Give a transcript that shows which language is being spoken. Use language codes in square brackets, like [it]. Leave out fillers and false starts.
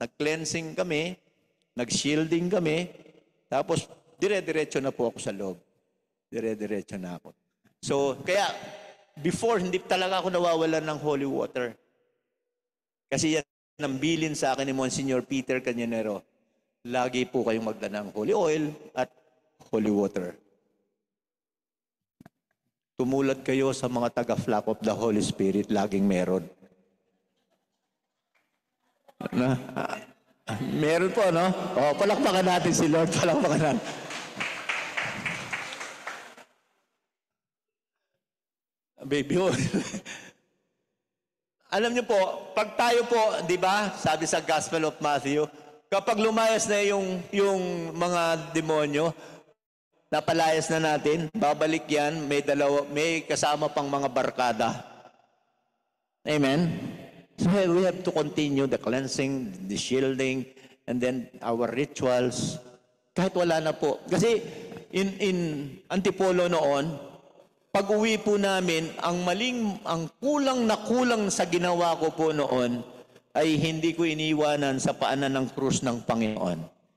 [tl] Nag-cleansing kami, nag-shielding kami, tapos dire-diretso na po ako sa loob. Dire-diretso na ako. So, kaya, before, hindi talaga ako nawawalan ng holy water. Kasi yan ang bilin sa akin ni Monsignor Peter Cañonero. Lagi po kayong magdala ng holy oil at holy water. Tumulad kayo sa mga taga-flock of the Holy Spirit, laging meron. Meron po, no? O, palakpakan natin si Lord, palakpakan natin. Baby oil. Alam niyo po, pag tayo po, di ba, sabi sa Gospel of Matthew, kapag lumayas na yung mga demonyo, napalayas na natin, babalik yan, may kasama pang mga barkada. Amen? [en] So we have to continue the cleansing, the shielding, and then our rituals. [tl] Kahit wala na po. Kasi in Antipolo noon, pag uwi po namin, ang kulang na kulang sa ginawa ko po noon, ay hindi ko iniwanan sa paanan ng krus ng Panginoon.